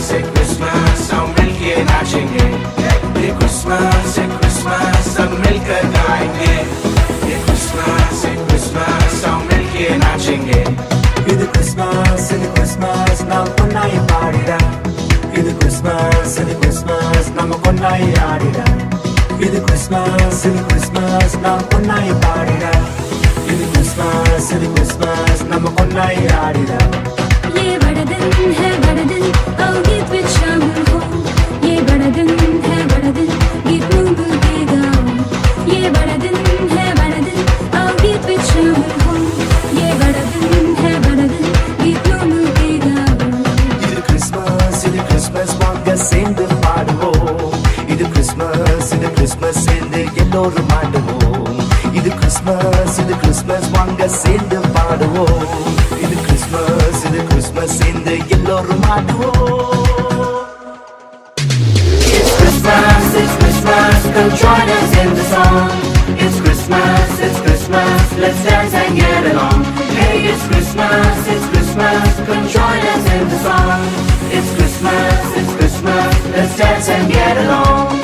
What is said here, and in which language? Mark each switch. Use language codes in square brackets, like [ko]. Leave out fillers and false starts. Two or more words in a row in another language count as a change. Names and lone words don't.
[hi] क्रिसमस सब मिलके नाचेंगे। ये क्रिसमस सब मिलकर गाएंगे। ये क्रिसमस सब मिलके नाचेंगे। [ta] இது கிறிஸ்மஸ் நாம் பொன்னாய் பாடிட. இது கிறிஸ்மஸ் நம்ம பொன்னாய் ஆடிட. இது கிறிஸ்மஸ் நாம் பொன்னாய் பாடிட. இது கிறிஸ்மஸ் நம்ம பொன்னாய் ஆடிட. [hi] ये बड़ा दिन है बड़ा दिन आओ गीत विच शामिल हो ये बड़ा दिन है बड़ा दिन गीत मिल के गाओ ये बड़ा दिन है बड़ा दिन आओ गीत विच शामिल हो ये बड़ा दिन है बड़ा दिन गीत मिल के गाओ [ta] இது கிறிஸ்மஸ் வாங்க சேர்ந்து பாடுவோம். இது கிறிஸ்மஸ் சேர்ந்து எல்லோரும் ஆடுவோம். இது கிறிஸ்மஸ் வாங்க சேர்ந்து பாடுவோம். இது கிறிஸ்மஸ் சேர்ந்து எல்லோரும் ஆடுவோம். [en] It's Christmas, come join us in the song. It's Christmas, let's dance and get along. Hey, it's Christmas, come join us in the song. It's Christmas, let's dance and get along.